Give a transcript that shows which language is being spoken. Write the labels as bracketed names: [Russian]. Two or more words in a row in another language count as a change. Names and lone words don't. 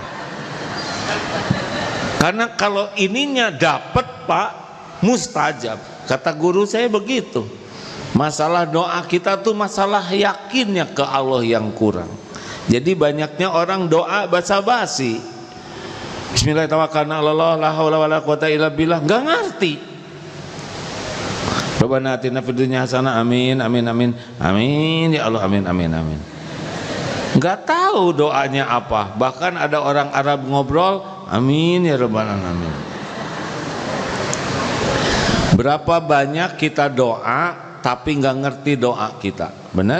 [Indonesian] Karena kalau ininya dapat Pak, mustajab. Kata guru saya begitu. Masalah doa kita tuh masalah yakinnya ke Allah yang kurang. Jadi banyaknya orang doa basa-basi. Bismillahirrahmanirrahim, [Arabic] لا حول ولا قوة إلا بالله, [Indonesian] nggak ngerti. [Arabic] ربنا آتنا في الدنيا حسنة آمين آمين آمين آمين يا الله آمين آمين آمين. [Indonesian] Nggak tahu doanya apa. Bahkan ada orang Arab ngobrol, [Arabic] آمين يا رب العالمين. [Indonesian] Berapa banyak kita doa tapi nggak ngerti doa kita, benar?